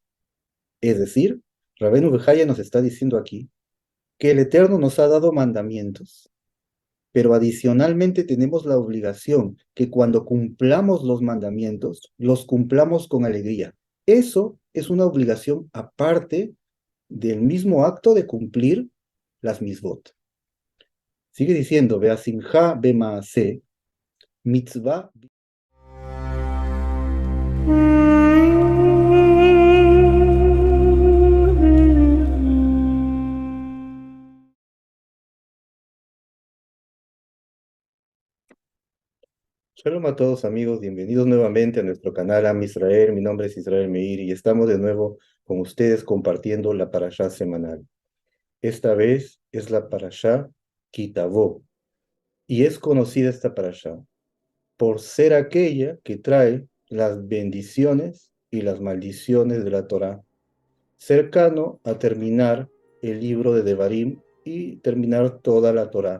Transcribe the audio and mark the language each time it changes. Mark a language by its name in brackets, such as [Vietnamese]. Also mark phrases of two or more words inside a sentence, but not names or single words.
[Spanish] Es decir, Rabenu Bejaya nos está diciendo aquí que el Eterno nos ha dado mandamientos, pero adicionalmente tenemos la obligación que cuando cumplamos los mandamientos, los cumplamos con alegría. Eso es una obligación aparte del mismo acto de cumplir las misbot. Sigue diciendo, [Hebrew] השמחה במעשה, מצוה. [Spanish] Shalom a todos amigos, bienvenidos nuevamente a nuestro canal Am Israel. Mi nombre es Israel Meir y estamos de nuevo con ustedes compartiendo la parashá semanal. Esta vez es la parashá Kitavó y es conocida esta parashá por ser aquella que trae las bendiciones y las maldiciones de la Torá, cercano a terminar el libro de Devarim y terminar toda la Torá.